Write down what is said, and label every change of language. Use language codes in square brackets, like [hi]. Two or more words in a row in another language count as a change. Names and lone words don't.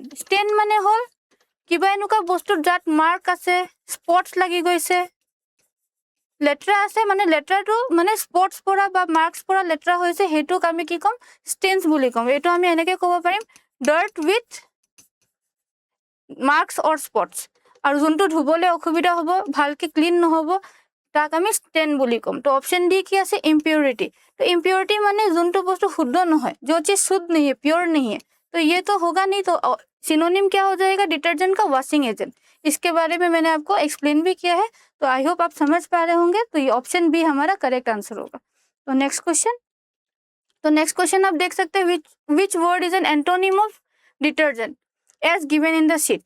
[as] ষ্টেন মানে হ'ল কিবা এনেকুৱা বস্তুত যাত মাৰ্ক আছে, স্পটছ লাগি গৈছে, লেতেৰা আছে, মানে লেতেৰাটো মানে স্পটছ পৰা বা মাৰ্কছ পৰা লেতেৰা হৈছে, সেইটোক আমি কি ক'ম, ষ্টেন্স বুলি ক'ম। এইটো আমি এনেকৈ ক'ব পাৰিম, [en] dirt with marks or spots. [as] আৰু যোনটো ধুবলৈ অসুবিধা হ'ব, ভালকে ক্লিন নহ'ব, তাক আমি ষ্টেন বুলি ক'ম। তো [en] option D [as] কি আছে, ইম্পিউৰিটি। [hi] तो इम्प्योरिटी माने [as] যোনটো বস্তু [hi] शुद्ध न है, जो चीज शुद्ध नहीं है, प्योर नहीं है, तो ये तो होगा नहीं। तो सिनोनिम क्या हो जाएगा, डिटर्जेंट का [en] washing agent. [hi] इसके बारे में मैंने आपको एक्सप्लेन भी किया है, तो [en] I hope [hi] आप समझ पा रहे होंगे। तो ये [en] option B [hi] हमारा [en] correct answer [hi] होगा। तो [en] next question [hi] आप देख सकते हैं, [en] which word is an antonym of detergent as given in the sheet.